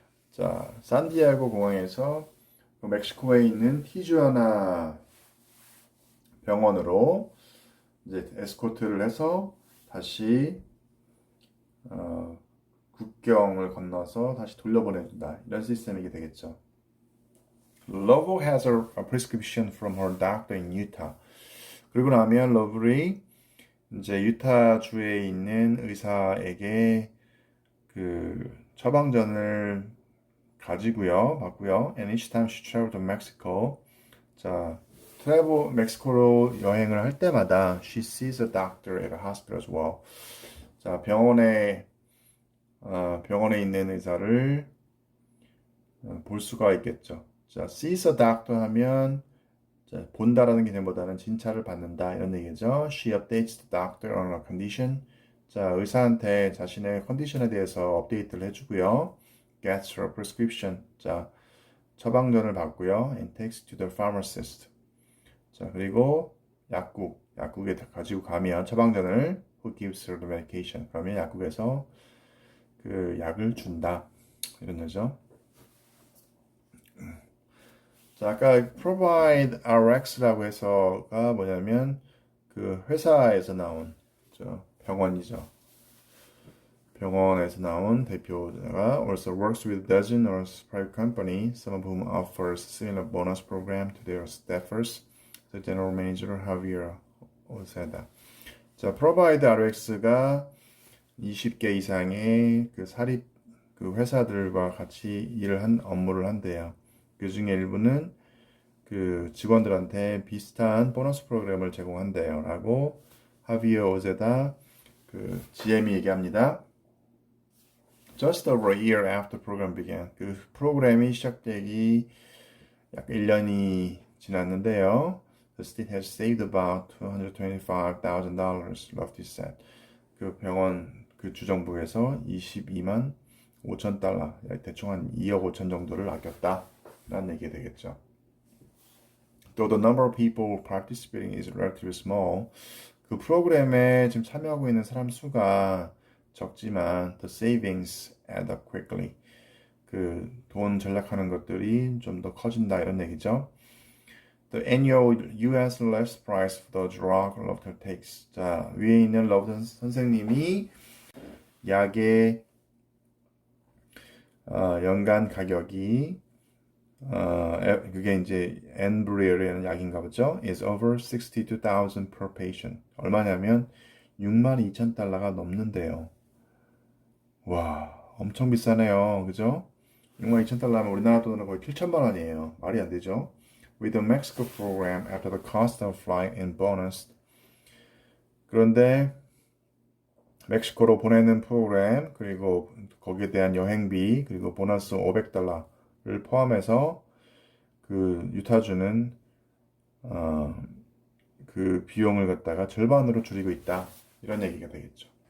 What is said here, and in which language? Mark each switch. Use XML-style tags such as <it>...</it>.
<ko>자, 산디에고 공항에서 멕시코에 있는 티주아나 병원으로 이제 에스코트를 해서 다시 국경을 건너서 다시 돌려보내준다. 이런 시스템이게 되겠죠.</ko> <en>Lovell has a prescription from her doctor in Utah.</en> <ko>그리고 나면 러블이 이제 유타주에 있는 의사에게 그 처방전을 받고요.</ko> <en>And each time she traveled to Mexico,</en> <ko>자, 멕시코로 여행을 할 때마다</ko> <en>she sees a doctor at a hospital as well.</en> <ko>자, 병원에 있는 의사를 볼 수가 있겠죠. 자, sees a doctor 하면 자, 본다라는 개념보다는 진찰을 받는다 이런 얘기죠.</ko> <en>She updates the doctor on her condition.</en> <ko>자, 의사한테 자신의 컨디션에 대해서 업데이트를 해주고요.</ko> <en>Gets her prescription.</en> <ko>자, 처방전을 받고요.</ko> <en>And takes to the pharmacist.</en> <ko>자, 그리고 약국에 가지고 가면 처방전을</ko> <en>who gives her the medication.</en> <ko>그러면 약국에서 그 약을 준다. 이런 거죠. 자, 아까 provide RX라고 해서가 뭐냐면 그 회사에서 나온 병원이죠. 병원에서 나온 대표자가</ko> <en>also works with dozen or private company, some of whom offers similar bonus program to their staffers. The general manager Javier</en> <ko>오세다. 자, provide RX가 20개 이상의 그 사립 그 회사들과 같이 업무를 한대요. 그 중에 일부는 그 직원들한테 비슷한 보너스 프로그램을 제공한대요. 라고 하비어 오제다 그 GM이 얘기합니다.</ko> <en>Just over a year after the program began.</en> <ko>그 프로그램이 시작되기 약 1년이 지났는데요.</ko> <en>The state has saved about $225,000, Lofty said.</en> <ko>그 병원 그 주정부에서 22만 5천 달러, 대충 한 2억 5천 정도를 아꼈다 라는 얘기가 되겠죠.</ko> <en>Though the number of people participating is relatively small,</en> <ko>그 프로그램에 지금 참여하고 있는 사람 수가 적지만</ko> <en>the savings add up quickly.</en> <ko>그 돈 절약하는 것들이 좀 더 커진다 이런 얘기죠.</ko> <en>The annual U.S. list price for the drug Lofter takes.</en> <ko>자, 위에 있는 러브턴 선생님이 약의 연간 가격이 그게 이제 엔브리얼이라는 약인가 보죠.</ko> <en>is over 62,000 per patient.</en> <ko>얼마냐면 62,000달러가 넘는데요. 와, 엄청 비싸네요. 그죠? 62,000달러면 우리나라 돈으로 거의 7천만 원이에요. 말이 안 되죠?</ko> <en>With the Mexico program after the cost of flight and bonus.</en> <ko>그런데 멕시코로 보내는 프로그램 그리고 거기에 대한 여행비 그리고 보너스 500달러를 포함해서 그 유타주는 그 비용을 갖다가 절반으로 줄이고 있다 이런 얘기가 되겠죠.</ko>